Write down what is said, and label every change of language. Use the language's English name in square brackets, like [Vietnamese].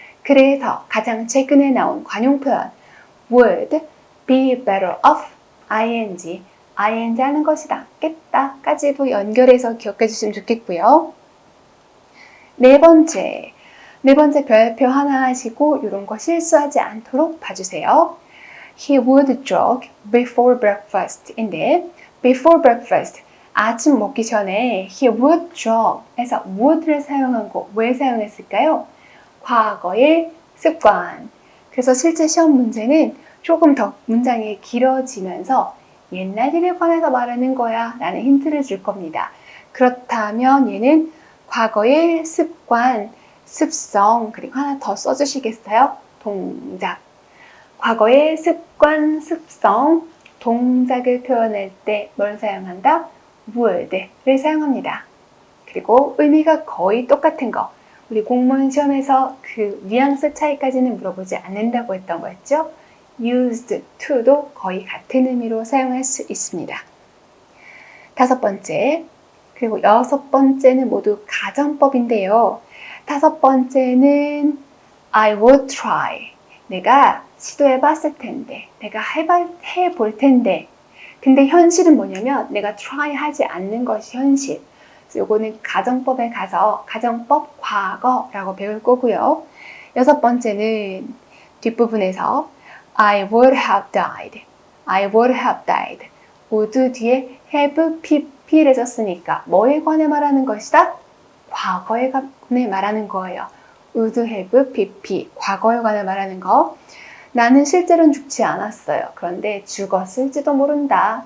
[Korean] 그래서 가장 최근에 나온 관용 표현 would be better off, ing 하는 것이 낫겠다까지도 연결해서 기억해 주시면 좋겠고요. 네 번째 별표 하나 하시고 이런 거 실수하지 않도록 봐주세요. [English] He would jog before breakfast [Korean] 인데 before breakfast, 아침 먹기 전에 he would jog 해서 would를 사용한 거 왜 사용했을까요? 과거의 습관. 그래서 실제 시험 문제는 조금 더 문장이 길어지면서 옛날 일에 관해서 말하는 거야 라는 힌트를 줄 겁니다. 그렇다면 얘는 과거의 습관, 습성, 그리고 하나 더 써주시겠어요? 동작. 과거의 습관, 습성, 동작을 표현할 때 뭘 사용한다? would를 사용합니다. 그리고 의미가 거의 똑같은 거. 우리 공무원 시험에서 그 뉘앙스 차이까지는 물어보지 않는다고 했던 거였죠. used to도 거의 같은 의미로 사용할 수 있습니다. 5번째, 그리고 6번째는 모두 가정법인데요. 5번째는 [English] I would try. [Korean] 내가 시도해 봤을 텐데, 내가 해볼 텐데. 근데 현실은 뭐냐면 내가 try 하지 않는 것이 현실. 요거는 가정법에 가서 가정법 과거라고 배울 거고요. 6번째는 뒷부분에서 [English] I would have died. I would have died. [Korean] would 뒤에 have pp를 썼으니까 뭐에 관해 말하는 것이다? 과거에 관해 말하는 거예요. would have pp. 과거에 관해 말하는 거. 나는 실제로는 죽지 않았어요. 그런데 죽었을지도 모른다.